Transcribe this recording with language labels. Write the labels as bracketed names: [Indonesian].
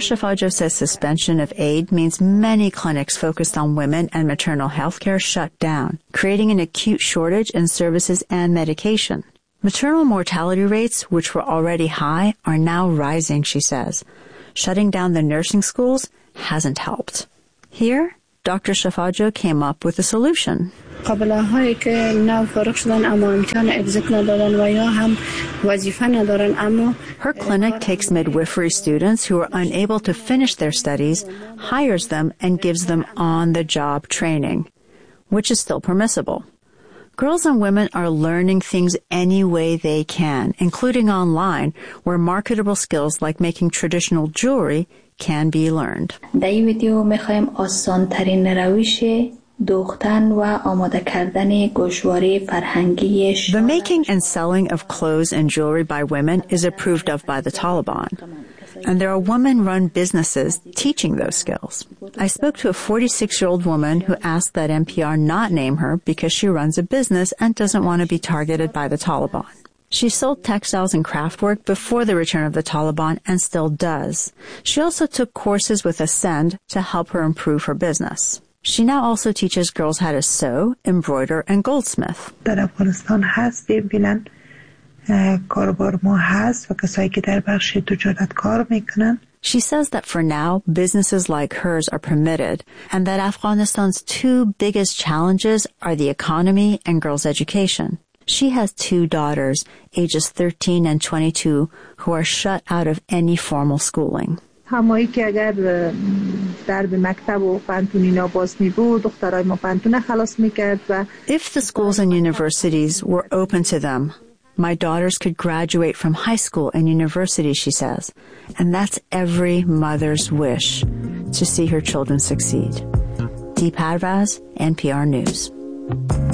[English] Shafajo says suspension of aid means many clinics focused on women and maternal health care shut down, creating an acute shortage in services and medication. Maternal mortality rates, which were already high, are now rising, she says. Shutting down the nursing schools hasn't helped. Here, Dr. Shafajo came up with a solution. [Persian] قابله‌هایی که نو فارغ شدن اما امکان اگزیت ندارن و یا هم وظیفه ندارن اما [English] Her clinic takes midwifery students who are unable to finish their studies, hires them, and gives them on-the-job training, which is still permissible. Girls and women are learning things any way they can, including online, where marketable skills like making traditional jewelry can be learned. [Persian] در این ویدیو می‌خوایم آسان‌ترین روش دوختن و آماده کردن گوشواره فرهنگی شما. [English] The making and selling of clothes and jewelry by women is approved of by the Taliban. And there are women-run businesses teaching those skills. I spoke to a 46-year-old woman who asked that NPR not name her because she runs a business and doesn't want to be targeted by the Taliban. She sold textiles and craftwork before the return of the Taliban and still does. She also took courses with Ascend to help her improve her business. She now also teaches girls how to sew, embroider, and goldsmith. [Persian] در افغانستان هست ببینن کاربر ما هست و کسایی که در بخش تجارت کار میکنن. [English] She says that for now, businesses like hers are permitted, and that Afghanistan's two biggest challenges are the economy and girls' education. She has two daughters, ages 13 and 22, who are shut out of any formal schooling. [Persian] همایی که اگر درب مکتب و پنتون اینا باز می بود دخترای ما پنتونه خلاص می کرد و [English] If the schools and universities were open to them, my daughters could graduate from high school and university, she says. And that's every mother's wish, to see her children succeed. Deep Advaz, NPR News.